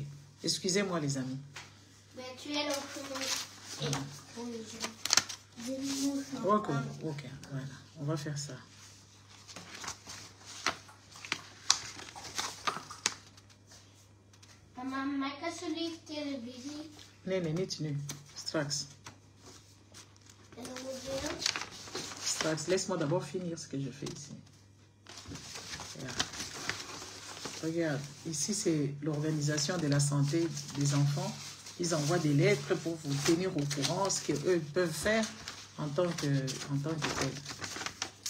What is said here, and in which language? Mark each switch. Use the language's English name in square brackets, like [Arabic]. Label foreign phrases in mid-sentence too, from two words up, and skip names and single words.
[French] Excusez-moi les amis. Mais tu es le Ok, voilà. On va faire ça. Maman, [Dutch] maar ik kan zo lief televisie. Nee, niet nu. Straks. En dan moet je... Straks, [French] laisse-moi d'abord finir ce que je fais ici. Regarde. Regarde, ici c'est l'organisation de la santé des enfants. Ils envoient des lettres pour vous tenir au courant ce qu'eux peuvent faire en tant que tel.